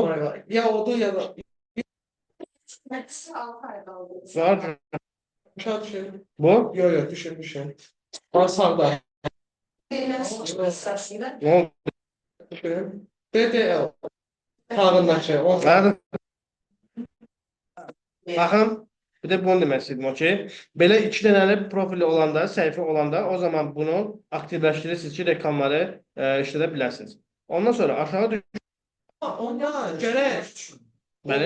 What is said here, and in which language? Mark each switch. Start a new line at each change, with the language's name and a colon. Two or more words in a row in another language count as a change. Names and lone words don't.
Azerbaijani: var. Ya odur ya da
Turkish: Hepsi 6 ay kaldı.
Azerbaijani: Var. aşağı düşün. Bu? Yox, yox, düşün. Var sağda.
Turkish: Ne oldu?
Azerbaijani: Düşün. De, sağındakı. O
Turkish: Hadi.
Azerbaijani: Baxın, bir də bunu demək istəydim, okey. Belə 2 dənəli profili olanda, səhifə olanda, o zaman bunu aktivləşdirirsiniz ki, reklamları işlədə bilərsiniz. Ondan sonra aşağı düş. Onda görək. Bəli.